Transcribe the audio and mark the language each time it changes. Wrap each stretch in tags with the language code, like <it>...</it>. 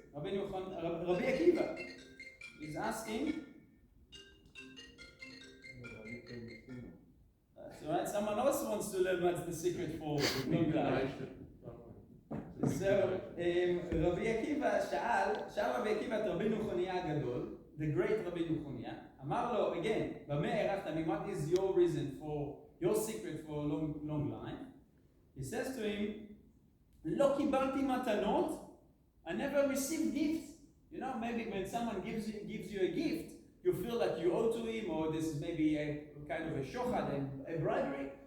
<en>Rabbi Akiva is asking. Right? Someone else wants to learn what's the secret for long life. So, Rabbi Akiva</en> <he>שאל רבי עקיבא את רבי נחוניה הגדול,</he> <en>the great Rabbi</en> <he>נחוניה, אמר לו, again, במה הארכת ימים?</he> <en>What is your reason for, your secret for long life? He says to him,</en> <he>לא קיבלתי מתנות,</he> <en>I never received gifts. Maybe when someone gives you a gift, you feel like you owe to him, or this is maybe a kind of a shochad, a bribery.</en>